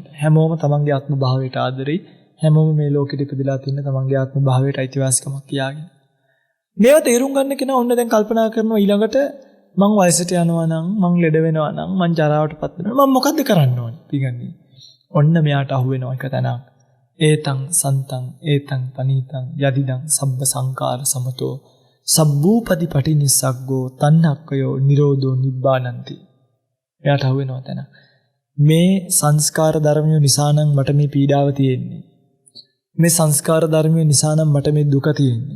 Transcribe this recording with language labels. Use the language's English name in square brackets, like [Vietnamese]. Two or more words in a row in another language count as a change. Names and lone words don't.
[Sinhala] හැමෝම තමන්ගේ ආත්ම භාවයට ආදරෙයි. හැමෝම මේ ලෝකෙට ඉපදලා තියෙන තමන්ගේ ආත්ම භාවයට අයිතිවාසිකමක් කියාගෙන. මේවා තේරුම් ගන්න කෙනා ඔන්න දැන් කල්පනා කරනවා ඊළඟට මං වයසට යනවා නම් මං ලෙඩ වෙනවා නම් මං ජරාවටපත් වෙනවා මම මොකද්ද කරන්න ඕනේ? පිටිගන්නේ. ඔන්න මෙයාට අහු වෙනවා එක තැනක්. [Pali] ඒතං සන්තං ඒතං පනීතං යදිදං සබ්බ සංකාර සමතෝ සබ්බූපදි පටිනිස්සග්ගෝ තණ්හක්කයෝ නිරෝධෝ නිබ්බානන්ති. [Sinhala] එයාට අහු වෙනවා තැන. මේ සංස්කාර ධර්මයෝ නිසා නම් මට මේ පීඩාව තියෙන්නේ. මේ සංස්කාර ධර්මයෝ නිසා නම් මට මේ දුක තියෙන්නේ.